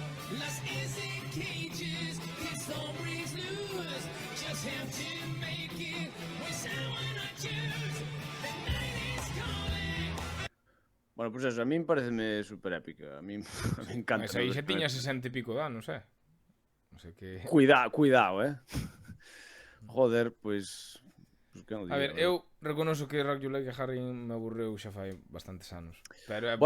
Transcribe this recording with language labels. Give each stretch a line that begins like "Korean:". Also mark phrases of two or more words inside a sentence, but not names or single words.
English: Las easy cages, kids don't breathe loose. Just have to make it with someone I choose. The night is calling.
Galician: Bueno, pois eso, a min pareceme super épica. A min me encanta. Mas aí xa tiña 60 e pico de anos, Non sei que... Cuidado, Joder, pois... que non A ver, digo, eu reconozo que Rock You Like a Hurricane me aburreu xa fai bastantes anos. Pero é,